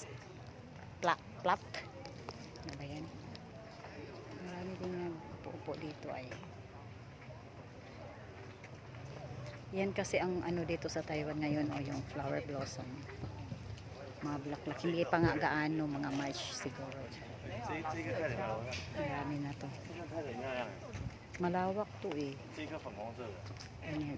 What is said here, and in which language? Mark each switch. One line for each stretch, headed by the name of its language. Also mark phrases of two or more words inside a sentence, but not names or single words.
Filipino: Plat. Ano ba yan? Marami din nagpupo dito ay. Yan kasi ang ano dito sa Taiwan ngayon o yung
English: flower blossom.
Filipino: Mga bulaklak. Hindi pa nga gaano, mga March siguro.
Chinese: 这个太好了，
Filipino: Marami na to.
Chinese: 这个太漂亮了，
Filipino: Malawak to eh.
Chinese: 这个粉红色的，
Filipino: Ayan.